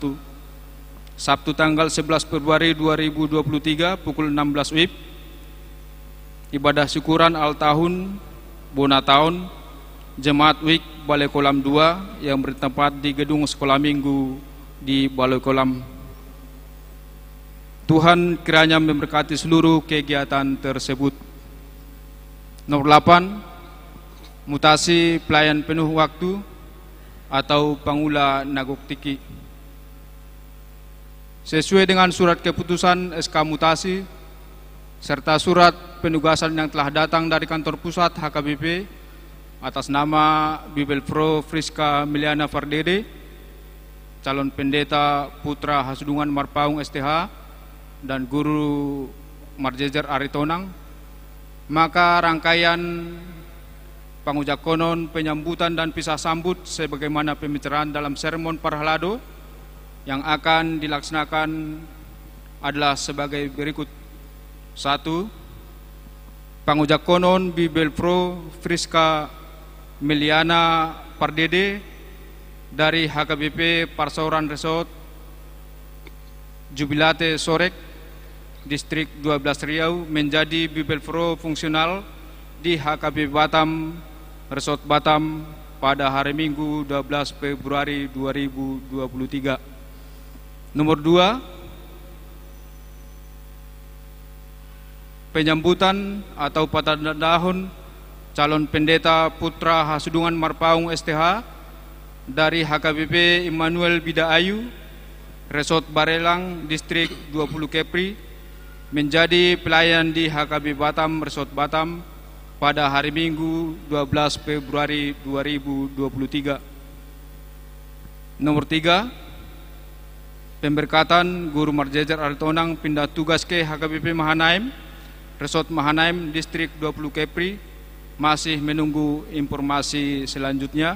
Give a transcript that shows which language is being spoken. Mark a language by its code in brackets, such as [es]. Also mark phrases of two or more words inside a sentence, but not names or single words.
[id] Sabtu tanggal 11 Februari 2023 pukul 16 WIB, ibadah syukuran awal tahun [bbc] Bona Tahun [id] Jemaat WIK Balai Kolam 2 yang bertempat di Gedung Sekolah Minggu di Balai Kolam. Tuhan kiranya memberkati seluruh kegiatan tersebut. Nomor 8, mutasi pelayan penuh waktu atau [bbc] pangula nagok tiki. [id] Sesuai dengan surat keputusan SK mutasi serta surat penugasan yang telah datang dari kantor pusat HKBP atas nama Bibel Pro Friska Miliana Fardede, calon pendeta Putra Hasudungan Marpaung STH dan Guru Marjejer Aritonang, maka rangkaian [bbc] pangujak konon, [id] penyambutan dan pisah sambut sebagaimana pembicaraan dalam sermon Parhalado yang akan dilaksanakan adalah sebagai berikut. 1. [bbc] Pangujak konon [id] Bibel Pro Friska Miliana Pardede dari HKBP Parsauran Resort Jubilate Sorek Distrik 12 Riau menjadi Bibel Pro fungsional di HKBP Batam Resort Batam pada hari Minggu 12 Februari 2023. Nomor 2, penyambutan atau [bbc] patah dahun [id] calon pendeta Putra Hasudungan Marpaung STH dari HKBP Immanuel Bida Ayu Resort Barelang Distrik 20 Kepri menjadi pelayan di HKBP Batam Resort Batam pada hari Minggu 12 Februari 2023. Nomor 3, pemberkatan Guru Marjejer Aritonang pindah tugas ke HKBP Mahanaim Resort Mahanaim Distrik 20 Kepri, masih menunggu informasi selanjutnya.